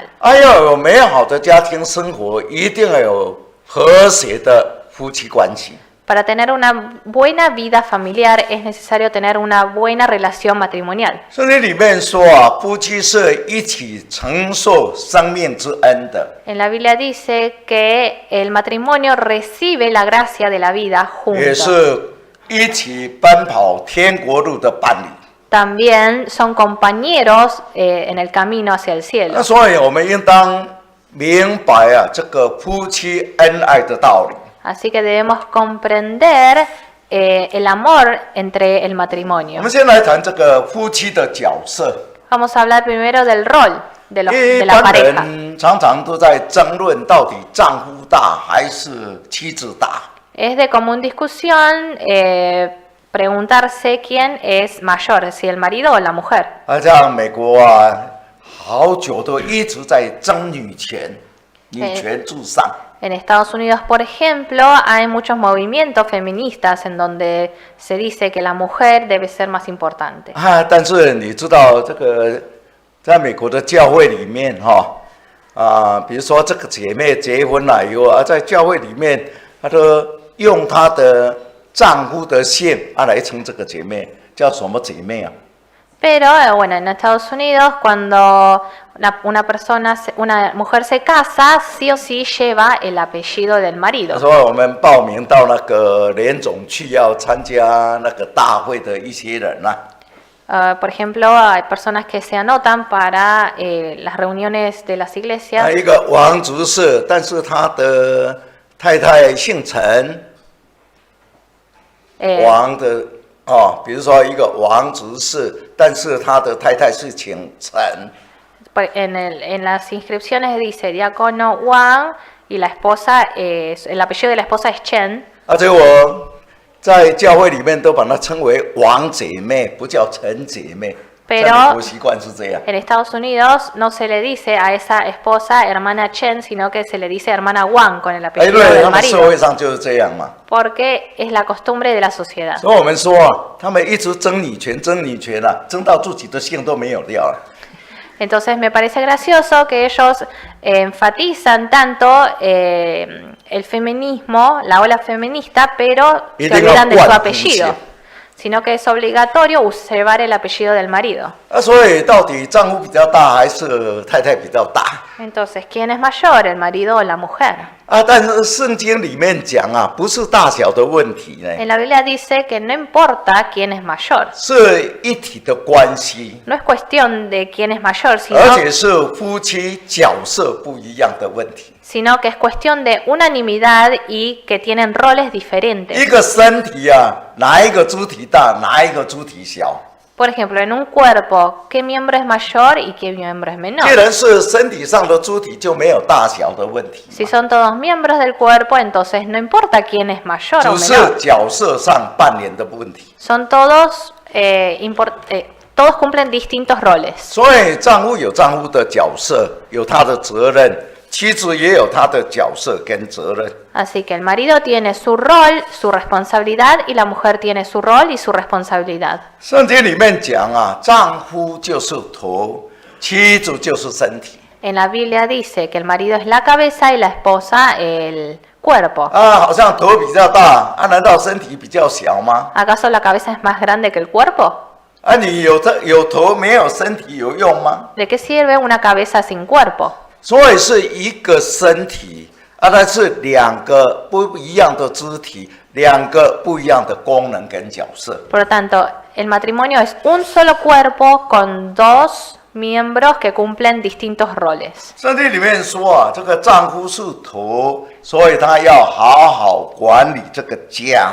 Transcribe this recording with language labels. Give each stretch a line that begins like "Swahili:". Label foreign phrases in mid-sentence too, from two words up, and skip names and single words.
Chinese: 要有美好的家庭生活，一定要有和谐的夫妻关系。
Spanish: Para tener una buena vida familiar es necesario tener una buena relación matrimonial.
Chinese: 圣经里面说夫妻是一起承受生命之恩的，
Spanish: En la Biblia dice que el matrimonio recibe la gracia de la vida
Chinese: 也
Spanish: juntos.
Chinese: 是一起奔跑天国路的伴侣。
Spanish: También son compañeros en el camino hacia el cielo.
Chinese: 所以我们应当明白这个夫妻恩爱的道理。
Spanish: Así que debemos comprender el amor entre el
Chinese: 我
Spanish: matrimonio.
Chinese: 们先来谈这个夫妻的角色。
Spanish: Vamos a hablar primero del rol de
Chinese: 一
Spanish: la
Chinese: 般
Spanish: pareja.
Chinese: 人常常都在争论，到底丈夫大还是妻子大？
Spanish: Es de común discusión preguntarse quién es mayor, si el marido o la mujer.
Chinese: 像美国好久都一直在争女权，女权至上。
Spanish: En Estados Unidos, por ejemplo, hay muchos movimientos feministas en donde se dice que la mujer debe ser más importante.
Chinese: 但是你知道这个，在美国的教会里面比如说这个姐妹结婚了以后在教会里面，她都用她的丈夫的姓来称这个姐妹，叫什么姐妹
Spanish: Pero bueno, en Estados Unidos cuando una mujer se casa, sí o sí lleva el apellido del
Chinese: 他
Spanish: marido.
Chinese: 说我们报名到那个联总去要参加那个大会的一些人
Spanish: Por ejemplo, hay personas que se anotan para las reuniones de las
Chinese: 还
Spanish: iglesias.
Chinese: 有一个王执事，但是他的太太姓陈， 王的比如说一个王执事，但是他的太太是姓陈。
Spanish: En las inscripciones dice diácono Wang y la esposa, el apellido de la esposa es Chen.
Chinese: 结果在教会里面都把它称为王姐妹，不叫陈姐妹。
Spanish: Pero
Chinese: 在美国习惯是这样。
Spanish: En Estados Unidos no se le dice a esa esposa hermana Chen, sino que se le dice hermana Wang con el
Chinese: 因
Spanish: apellido
Chinese: 为
Spanish: del
Chinese: 他们社
Spanish: marido,
Chinese: 会上就是这样嘛。
Spanish: porque es la costumbre de la sociedad.
Chinese: 所以我们说他们一直争女权，争女权争到自己的姓都没有掉了。
Spanish: Entonces me parece gracioso que ellos enfatizan tanto el feminismo, la ola feminista, pero se olvidan de su apellido, sino que es obligatorio llevar el apellido del marido.
Chinese: 所以到底丈夫比较大还是太太比较大？
Spanish: Entonces, ¿quién es mayor, el marido o la mujer?
Chinese: 但是圣经里面讲不是大小的问题呢，
Spanish: En la Biblia dice que no importa quién es mayor,
Chinese: 是一体的关系，
Spanish: no es cuestión de quién es mayor,
Chinese: 而且是夫妻角色不一样的问题。
Spanish: sino que es cuestión de unanimidad y que tienen roles diferentes.
Chinese: 一个身体哪一个肢体大，哪一个肢体小？
Spanish: Por ejemplo, en un cuerpo, ¿qué miembro es mayor y qué miembro es menor?
Chinese: 既然是身体上的肢体，就没有大小的问题，
Spanish: Si son todos miembros del cuerpo, entonces no importa quién es mayor o
Chinese: 只是
Spanish: menor.
Chinese: 角色上扮演的问题。
Spanish: Son todos, todos cumplen distintos roles.
Chinese: 所以丈夫有丈夫的角色，有他的责任；妻子也有她的角色跟责任。
Spanish: Así que el marido tiene su rol, su responsabilidad, y la mujer tiene su rol y su responsabilidad.
Chinese: 圣经里面讲丈夫就是头，妻子就是身体。
Spanish: En la Biblia dice que el marido es la cabeza y la esposa el cuerpo.
Chinese: 好像头比较大，难道身体比较小吗？
Spanish: ¿Acaso la cabeza es más grande que el cuerpo?
Chinese: 你有头没有身体有用吗？
Spanish: ¿De qué sirve una cabeza sin cuerpo?
Chinese: 所以是一个身体它是两个不一样的肢体，两个不一样的功能跟角色。
Spanish: Por lo tanto, el matrimonio es un solo cuerpo con dos miembros que cumplen distintos roles.
Chinese: 圣经里面说这个丈夫是头，所以他要好好管理这个家。